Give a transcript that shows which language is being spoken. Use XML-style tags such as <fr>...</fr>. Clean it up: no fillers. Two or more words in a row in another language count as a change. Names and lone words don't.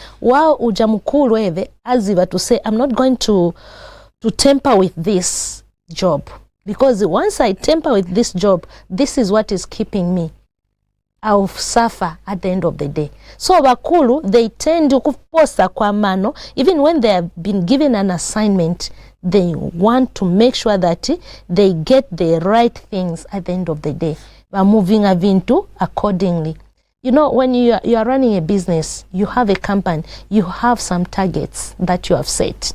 <en>Wow,</en> <bem>ujamukulu wewe,</bem> <en>as if to say, I'm not going to tamper with this job. Because once I tamper with this job, this is what is keeping me. I'll suffer at the end of the day. So bakulu, they tend to</en> <bem>kuposa kwa mano,</bem> <en>even when they have been given an assignment, they want to make sure that they get the right things at the end of the day. By moving avintu accordingly. You know, when you are running a business, you have a company, you have some targets that you have set.</en>